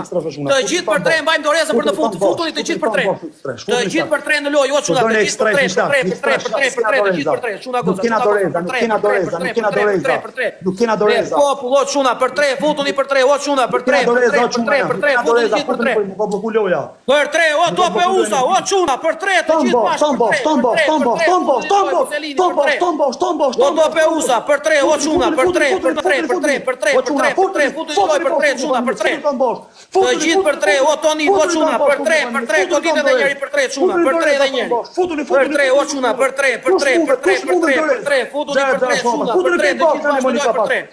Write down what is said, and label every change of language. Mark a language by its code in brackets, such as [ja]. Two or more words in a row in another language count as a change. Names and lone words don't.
[sq] Të gjithë për 3 mbajmë dorezën për të fund, futuni të gjithë për 3. Të gjithë për 3 në lojë, o çuna, të gjithë për 3, të gjithë për 3, çuna goza. Nuk kena doreza. Popull o çuna për 3, futuni për 3, o çuna për 3, futuni të gjithë për 3. Për 3, o tope usa, o çuna për 3, të gjithë bashkë. O tope usa për 3, o çuna për 3. Të gjithë për 3, o Toni, o Çuna, për 3, goditën edhe njëri për 3, Çuna, për 3 edhe njëri. Për 3, o Çuna, për 3, futuni për 3, Çuna, për 3, të gjithë bashkë për 3.